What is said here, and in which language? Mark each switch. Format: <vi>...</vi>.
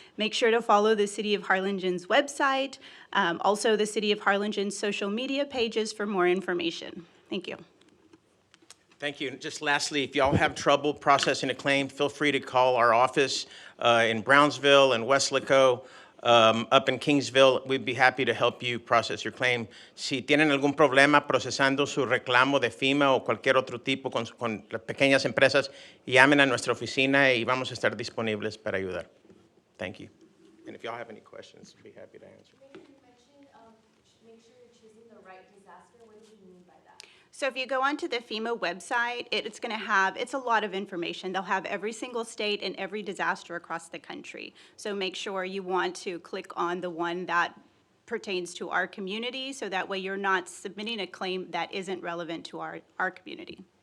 <en>Make sure to follow the City of Harlingen's website, also the City of Harlingen's social media pages for more information. Thank you. Thank you. And just lastly, if y'all have trouble processing a claim, feel free to call our office in Brownsville and Weslaco, up in Kingsville. We'd be happy to help you process your claim.</en> <es>Si tienen algún problema procesando su reclamo de FEMA o cualquier otro tipo con las pequeñas empresas, llamen a nuestra oficina y vamos a estar disponibles para ayudar.</es> <en>Thank you. And if y'all have any questions, we'd be happy to answer. Maybe you mentioned, make sure you're choosing the right disaster. What do you mean by that? So if you go onto the FEMA website, it's going to have, it's a lot of information. They'll have every single state and every disaster across the country. So make sure you want to click on the one that pertains to our community, so that way you're not submitting a claim that isn't relevant to our community.</en>